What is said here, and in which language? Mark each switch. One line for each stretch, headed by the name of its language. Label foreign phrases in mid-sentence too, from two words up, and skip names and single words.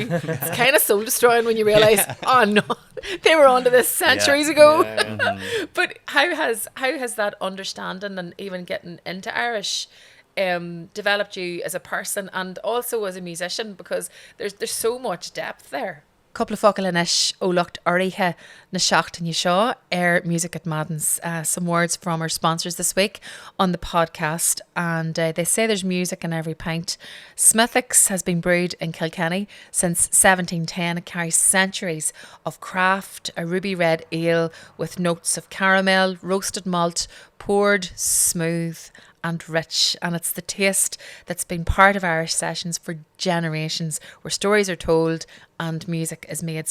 English: It's kind of soul destroying when you realise, oh no, they were onto this centuries ago. But how has that understanding and even getting into Irish developed you as a person and also as a musician? Because there's so much depth there. Couple of
Irish: focail inis ó lucht áirithe na seachtaine seo music at Maddens.
English: Some words from our sponsors this week on the podcast, and they say there's music in every pint. Smithwick's has been brewed in Kilkenny since 1710. It carries centuries of craft, a ruby red ale with notes of caramel, roasted malt, poured smooth and rich, and it's the taste that's been part of Irish sessions for generations, where stories are told and music is made.